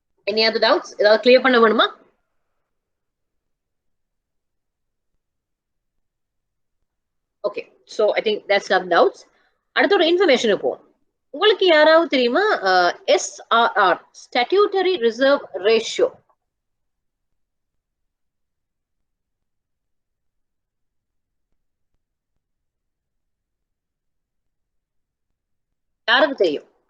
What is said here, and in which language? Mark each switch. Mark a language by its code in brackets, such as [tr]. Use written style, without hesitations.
[en] Any other doubts? [ta] ஏதாவது clear பண்ண வேணுமா? [en] Okay, so I think that's some doubts. [ta] அடுத்த ஒரு இன்ஃபர்மேஷன் போவோம். உங்களுக்கு யாராவது தெரியுமா SRR ஸ்டாட்யூட்டரி ரிசர்வ் ரேஷியோ யாருக்கு தெரியும்?